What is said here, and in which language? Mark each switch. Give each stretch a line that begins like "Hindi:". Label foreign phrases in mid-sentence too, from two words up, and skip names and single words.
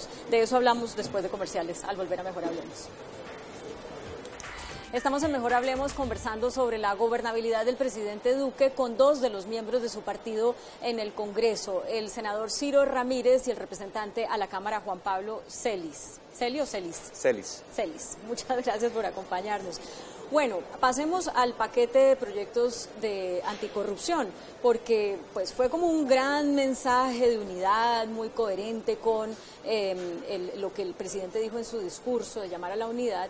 Spanish: De eso hablamos después de comerciales, al volver a Mejor Hablemos. Estamos en Mejor Hablemos conversando sobre la gobernabilidad del presidente Duque con dos de los miembros de su partido en el Congreso, el senador Ciro Ramírez y el representante a la Cámara Juan Pablo Celis. ¿Celi o Celis? Celis. Celis. Muchas gracias por acompañarnos. Bueno, pasemos al paquete de proyectos de anticorrupción, porque pues fue como un gran mensaje de unidad, muy coherente con lo que el presidente dijo en su discurso de llamar a la unidad.